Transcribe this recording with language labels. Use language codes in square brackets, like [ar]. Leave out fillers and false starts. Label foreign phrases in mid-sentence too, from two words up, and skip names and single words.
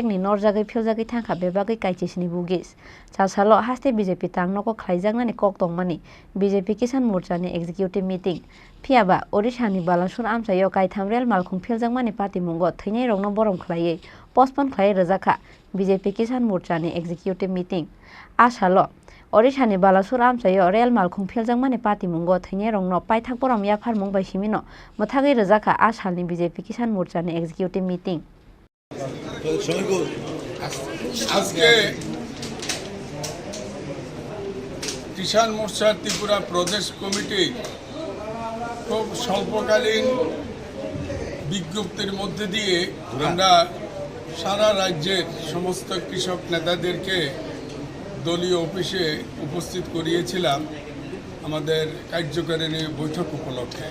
[trp] ni norjagoi philjagoi thangkha bebagoi kaichisni bugis chasalo haste BJP tangnoko khlaijaknani kok tongmani BJP Kisan Morcha ni [en] executive meeting [trp] phiaba Odisha ni Balasur amchayo kaitham rail malkhung philjakmani patimungo theinai rokno borom khlaiye postpone khlai rojaka BJP Kisan Morcha ni [en] executive meeting [trp] asalo Odisha ni Balasur amchayo rail malkhung philjakmani patimungo theinai rokno paithak borom yafar mungbai simino mothagoi rojaka asalni BJP Kisan Morcha ni [en] executive meeting [bn] আজকে কিষাণ মোর্চা ত্রিপুরা প্রদেশ কমিটি খুব স্বল্পকালীন বিজ্ঞপ্তির মধ্যে দিয়ে আমরা সারা রাজ্যের সমস্ত কৃষক নেতাদেরকে দলীয় অফিসে উপস্থিত করিয়েছিলাম আমাদের কার্যকারিণী বৈঠক উপলক্ষে।